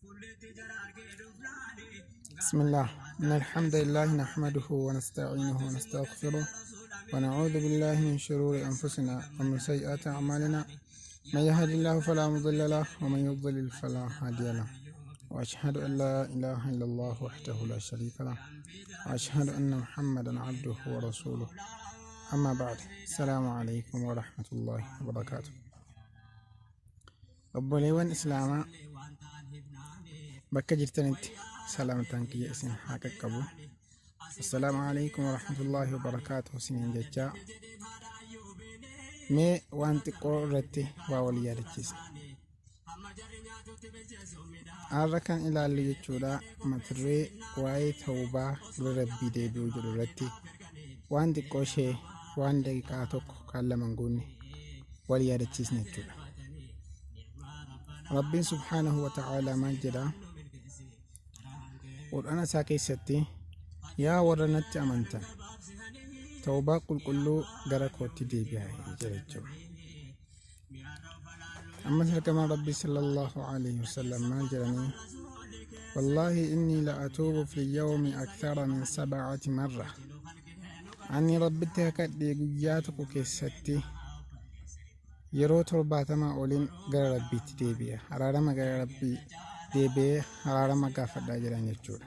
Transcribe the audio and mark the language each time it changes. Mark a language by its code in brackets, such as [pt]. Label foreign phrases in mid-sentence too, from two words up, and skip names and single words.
[ar] بسم الله إن الحمد لله نحمده ونستعينه ونستغفره ونعوذ بالله من شرور أنفسنا ومن سيئات أعمالنا من يهد الله فلا مضل له ومن يضلل فلا هادي له وأشهد أن لا إله إلا الله وحده لا شريك له وأشهد أن محمدا عبده ورسوله أما بعد السلام عليكم ورحمة الله وبركاته. [om] obboleewwan Islaamaa bakka jirtanitti salaamtaan kiyya isin haa qaqqabu. [ar] السلام عليكم ورحمة الله وبركاته [om] isiniin jechaa mee waan xiqqoo irratti waa wal yaadachiisa. Har'a kan ilaallu jechuudha maturree waa'ee tawbaa gara rabbii deebi'uu jedhu irratti waan xiqqoo ishee waan daqiiqaa tokko kan laman guunne wal yaadachiisne jechuudha. Rabbiin [ar] سبحانه وتعالى [om] maal jedhaa? Qur'aana isaa keessatti yaa warra natti amantan tawbaa qulqulluu gara kootti deebi'aa jedha jechuudha. Ammas ergamaan Rabbii [ar] صلى الله عليه وسلم [om] maal jedhanii? [ar] والله إني لأتوب في اليوم أكثر من 7 مرة. [om] Ani rabbitti kakadhee guyyaa tokko keessatti yeroo 70 oliin gara rabbiitti deebi'a. Araarama gara rabbii deebi'ee araarama gaafadhaa jedhan jechuudha.